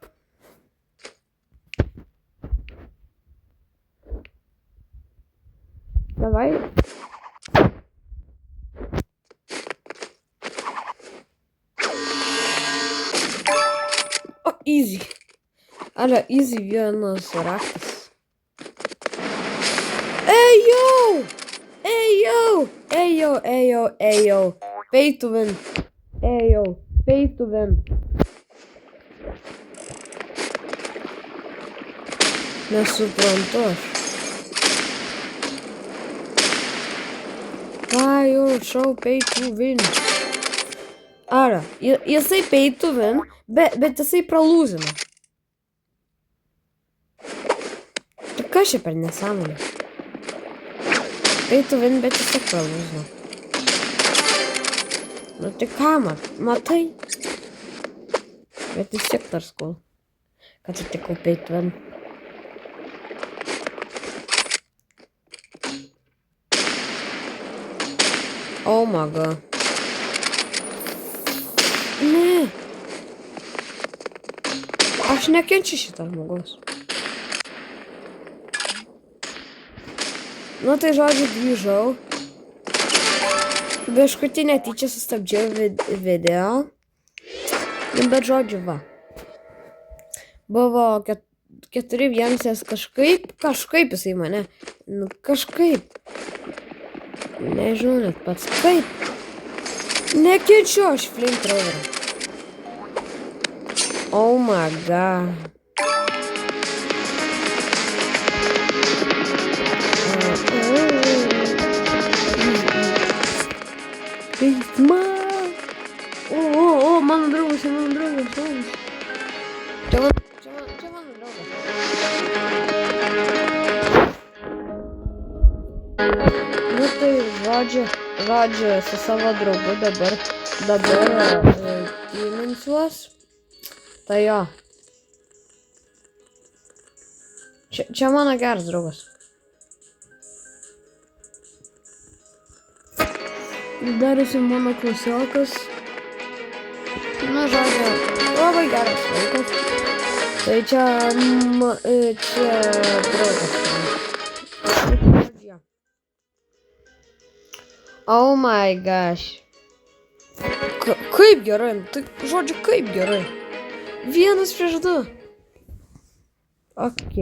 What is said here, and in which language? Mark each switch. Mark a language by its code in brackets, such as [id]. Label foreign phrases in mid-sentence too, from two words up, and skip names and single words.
[lt] Davai. Easy. Ale, easy vienas raktas. Ejau! [en] Pay to win. Pay to win. [lt] Nesuprantu aš. [en] Why you show pay to win? [lt] Ara, jisai [en] pay to win, [lt] bet jisai pralūzina. Tai kas čia per nesąmonė? [en] Pay to win, [lt] bet jisai pralūzina. Nu tai ką, matai? Bet vis tiek dar skul. Kad atikau [en] pay to win. Oh my god. [lt] Ne. Aš nekenčiu šitą žmogaus. Nu tai žodžiu grįžau. Biškutį netyčia sustabdžiau video. Bet žodžiu va. Buvo 4-1 kažkaip jisai mane. Nu kažkaip. Nežinau net pats kaip. Nekenčiu aš flamethrowerą. [en] Oh my god. O, [lt] mano draugas. Čia mano draugas. Nu tai žodžiu su savo draugu dabar tyminsiuos. Tai jo. Čia mano geras draugas. Dar esi mano klasiokas. Nu žodžiu, labai geras vaikas. Tai čia draugas. [en] Oh my gosh. [lt] Kaip gerai, tai žodžiu kaip gerai. 1-2. Ok.